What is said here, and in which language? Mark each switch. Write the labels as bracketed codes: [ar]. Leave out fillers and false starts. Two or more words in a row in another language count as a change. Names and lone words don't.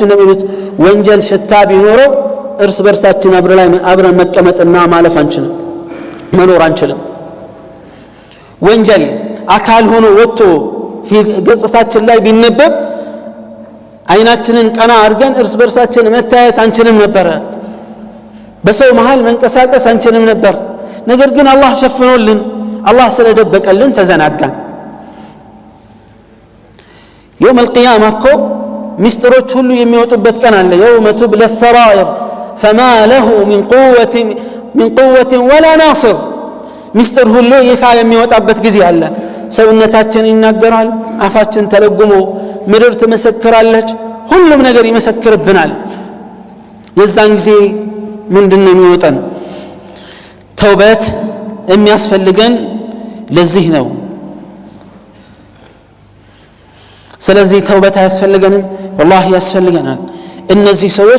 [am] እንደሚሉት ወንጀል ሽታ ቢኖረው እርስ በርሳችን አብረን መቀመጥና ማለፍ አንችልም፣ መኖር አንችልም። ወንጀል አካል ሆኖ ወጥቶ ገጽታችን ላይ ቢነበብ አይናችንን ቀና አድርገን እርስ በርሳችን መታየት አንችልም ነበር። በሰው መሃል መንቀሳቀስ አንችልም ነበር። ነገር ግን አላህ ሸፍኖልን፣ አላህ ስለደበቀልን ተዘናጋን። [ar] يوم القيامة [am] እኮ ሚስጥሮች ሁሉ የሚወጡበት ቀን አለ። [ar] يوم تبلى السرائر فما له من قوة ولا ناصر። [am] ሚስጥር ሁሉ ይፋ የሚወጣበት ጊዜ አለ። ሰውነታችን ይናገራል፣ አፋችን ተለጉሞ ምድር ትመሰክራለች፣ ሁሉም ነገር ይመሰክርብናል። የዛን ጊዜ ምንድነው የሚወጣን? ተውበት የሚያስፈልገን ለዚህ ነው። ስለዚህ ተውበት ያስፈልገንም፣ والله ያስፈልገናል። እነዚህ ሰዎች